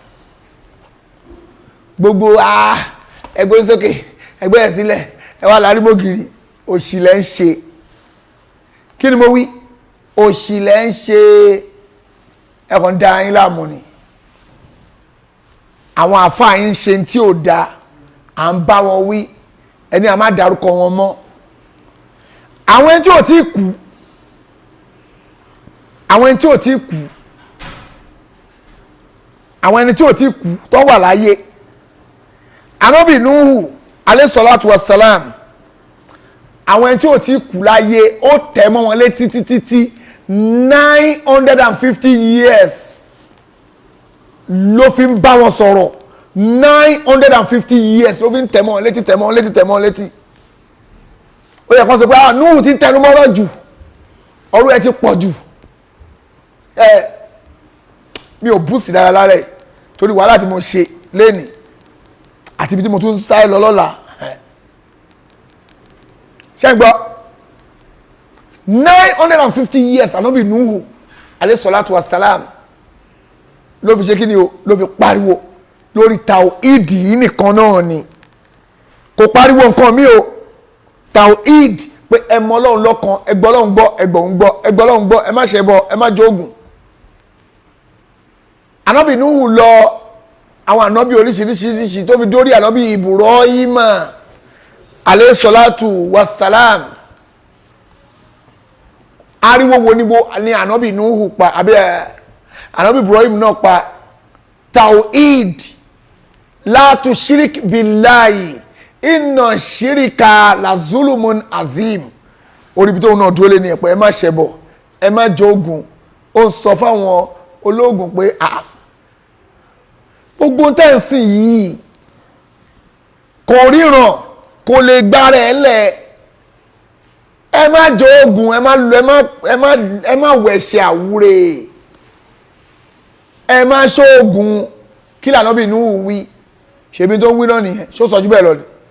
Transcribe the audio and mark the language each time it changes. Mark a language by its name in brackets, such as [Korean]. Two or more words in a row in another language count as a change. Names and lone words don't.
[Yoruba] gbogbo ẹgbẹ́ sókè ẹgbẹ́ ẹ̀ sílẹ̀ ẹ wá lárímọ́gìrì òṣìlẹ̀ ń ṣe kí ni mo wí òṣìlẹ̀ ń ṣe ẹ̀kọ́ ń da yín láàmú ni àwọn àfáà yín ń ṣe tí ò da à ń bá wọn wí ẹni a máa dárúkọ wọn mọ́ àwọn ẹni tí ò tí kú àwọn ẹni tí ò tí kú àwọn ẹni tí ò tí kú tó wà láyé Ànábì Nuhu [Arabic] عليه الصلاة والسلام [Yoruba] àwọn ẹni tí ò tí kú láyé ó tẹ̀ mọ́ wọn létí títí 950 years ló fi ń bá wọn sọ̀rọ̀ 950 years ló fi ń tẹ̀ mọ́ wọn létí tẹ̀ mọ́ wọn létí tẹ̀ mọ́ wọn létí ó yẹ kó sọ pé Nuhu ti tẹnu mọ́rọ̀ jù ọ̀rọ̀ ẹ ti pọ̀ jù mi ò bú sí dára lára ẹ̀ torí wàhálà tí mo ṣe lénìí àti ibi tí mo tún sáré lọ lọ́la ṣé ń gbọ́ 950 years Ànábì Nuhu [Arabic] عليه الصلاة والسلام [Yoruba] ló fi ṣe kí ni o ló fi pariwo lórí tawhid yìí nìkan náà ni kò pariwo nǹkan mi o tawhid pé ẹ mọ Ọlọ́run lọ́kan ẹ gbọ́ Ọlọ́run gbọ́ ẹ gbọ́ òun gbọ́ ẹ gbọ́ Ọlọ́run gbọ́ ẹ má ṣe bọ ẹ má jogun Ànábì Nuhu lọ àwọn ànábì oríṣiríṣiríṣi tó fi dórí ànábì Ibrahima [Arabic] عليه الصلاة والسلام [Yoruba] ariwo wo ni ànábì Nuhu pa àbí ànábì Ibrahim náà pa tawhid [Arabic] لا تشرك بالله إن الشرك لظلم عظيم [Yoruba] orí bí tóun náà dúró lé ní ẹ̀pọ̀ ẹ má ṣẹbọ ẹ má jogun ó sọ fáwọn ológun pé gbogbo tẹ́ǹsì yìí kò ríran kò lè gbára ẹ lẹ̀ ẹ má jogun ẹ má wẹ̀ṣẹ̀ àwúre ẹ má ṣoògùn kí l'Ànábì Nuhu wí ṣebí tó ń wí náà nìyẹn ṣó sọ jù bẹ́ẹ̀ lọ ni